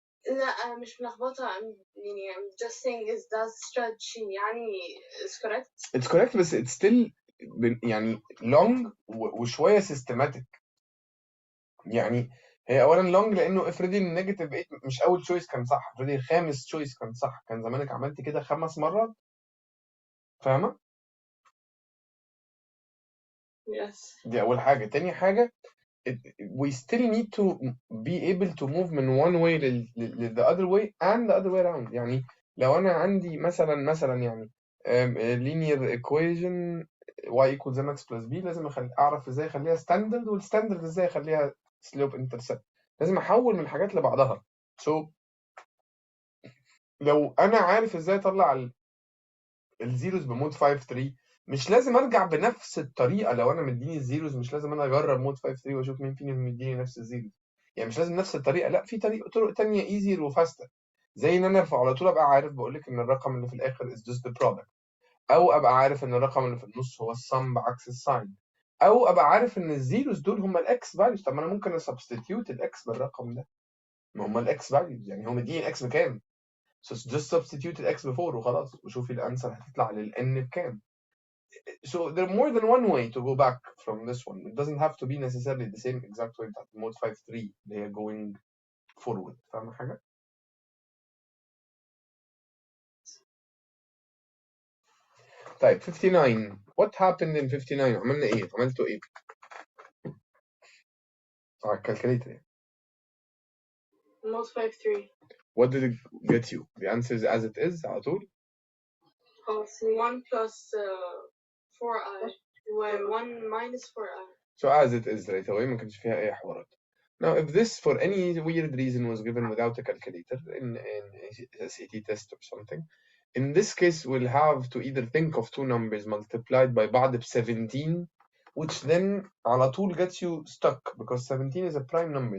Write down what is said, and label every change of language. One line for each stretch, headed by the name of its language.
Arabic: لا مش ملخبطة، يعني
English: I'm just saying is that strategy يعني is correct. It's correct بس it's still يعني long
Arabic: وشوية
English: systematic.
Arabic: يعني هي اولا long لانه افرضي النيجاتيف 8 مش اول تشويس كان صح، افرضي الخامس تشويس كان صح، كان زمانك عملتي كده 5 مرات، فاهمة؟
English: Yes.
Arabic: دي اول حاجة.
English: تاني حاجة we still need to be able to move
Arabic: من
English: one way the other way and the other way around.
Arabic: يعني لو أنا عندي مثلا يعني
English: linear equation y equals mx plus b،
Arabic: لازم أعرف إزاي أخليها standard، والستاندرد إزاي أخليها slope intercept. لازم أحول من الحاجات لبعضها. so لو أنا عارف إزاي أطلع الزيروز بمود 5 3، مش لازم ارجع بنفس الطريقه. لو انا مديني الزيروز مش لازم انا اجرب مود 5 3 واشوف مين فيهم مديني نفس الزيروز. يعني مش لازم نفس الطريقه، لا في طرق تانية ايزير وفاستر، زي ان انا ارفع على طول ابقى عارف بقول لك ان الرقم اللي في الاخر
English: is just the product،
Arabic: او ابقى عارف ان الرقم اللي في النص هو السم بعكس الساين، او ابقى عارف ان الزيروز دول هم الاكس فاليوز. طب ما انا ممكن اسبستيتيوت الاكس بالرقم ده، ما هم الاكس فاليوز، يعني هو مديني الاكس بكام،
English: so just substitute
Arabic: الاكس ب 4 وخلاص، وشوفي الانسر هتطلع للان بكام.
English: So there are more than one way to go back from this one. It doesn't have to be necessarily the same exact way
Arabic: بتاعت
English: mode 5 3 اللي هي going forward.
Arabic: فاهم حاجة؟ طيب 59.
English: What happened in 59؟
Arabic: عملنا ايه؟ عملتوا ايه؟ على الكالكوليتر يعني.
English: Mode 5 3. What did it get you? The answer is as it is
Arabic: على طول.
English: 1 plus 4i و 1 minus 4i. So as it is right away،
Arabic: ما كانش فيها أي حوارات.
English: Now if this for any weird reason was given without a calculator in a SAT test or something, in this case we'll have to either think of two numbers multiplied by بعض ب 17, which then على طول gets you stuck because 17 is a prime number.